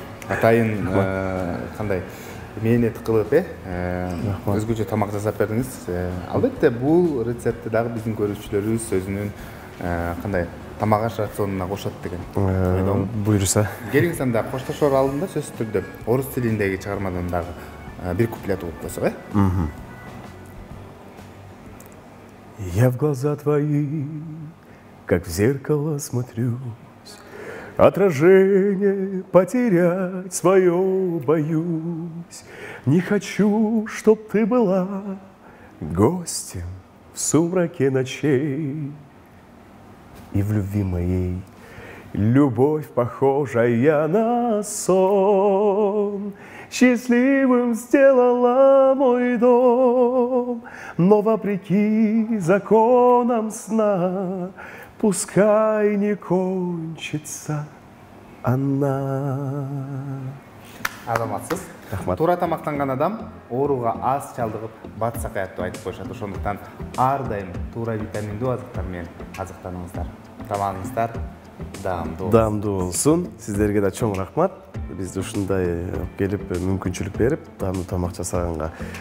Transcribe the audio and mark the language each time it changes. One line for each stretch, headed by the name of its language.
Kyrgyz: Атайын кандай мээнет кылып, өзгөчө тамак жасап бердиңиз. Албетте бул рецептти дагы биздин көрүүчүлөрүбүз өзүнүн кандай тамак аш рационуна кошот деген ойдомун. Буюрса. Келиңиз анда коштошоор алдында сөзсүз түрдө орус тилиндеги чыгармадан дагы бир куплет окуп койсок,
Russian: Я в глаза твои, как в зеркало смотрюсь, отражение потерять свое боюсь. Не хочу, чтоб ты была гостем в сумраке ночей. И в любви моей любовь, похожая на сон, счастливым сделала мой дом. Но вопреки законам сна, пускай не кончится она.
Kyrgyz: Азаматсыз. Рахмат. Туура тамактанган адам ооруга аз чалдыгып батсак аят деп айтып коюшат. Ошондуктан ар дайым туура витаминдүү азыктар менен азыктаныңыздар. Тамагыңыздар Даамдуу болсун. Сиздерге да чоң рахмат. Бизди ушундай келип мүмкүнчүлүк берип, даамдуу тамак жасаганга.